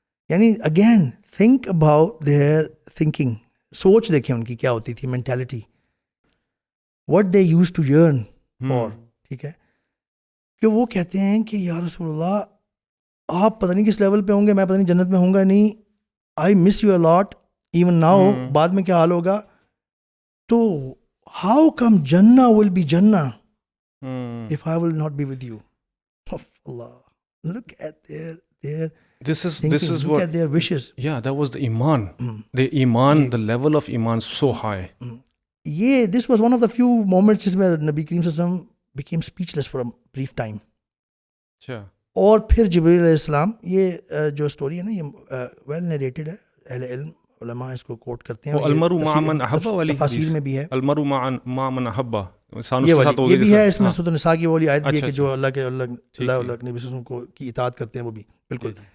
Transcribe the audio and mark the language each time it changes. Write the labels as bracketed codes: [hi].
[en] یعنی again think about their thinking, [ur] سوچ دیکھیں ان کی کیا ہوتی تھی, [en] Mentality, what they used to yearn for. [ur] ٹھیک ہے, کہ وہ کہتے ہیں کہ یا رسول اللہ, آپ پتہ نہیں کس لیول پہ ہوں گے, میں پتہ نہیں جنت میں ہوں گا نہیں, [en] I miss you a lot even now. [ur] بعد میں کیا حال ہوگا, [en] تو how come Jannah will be Jannah if I will not be with you? Allah, look at their this is look what, at their wishes. yeah, that was the iman. The level of iman so high. یہ this was one of the few moments [ur] جس میں [en] نبی کریم صلی اللہ علیہ وسلم became speechless for a brief time. [ur] اچھا, اور پھر جبریل علیہ السلام, یہ جو اسٹوری ہے نا, یہ ویل نیریٹڈ ہے, اہل علم علماء اس کو کوٹ کرتے ہیں, [ar] المرء مع من احب والی [ur] تفاسیر میں بھی ہے, [ar] المرء مع من احب, [ur] یہ بھی ہے اس میں سورۃ النساء کی والی آیت بھی ہے کہ جو اللہ کے نبی صلی اللہ علیہ وسلم کو کی اطاعت کرتے ہیں وہ بھی بالکل.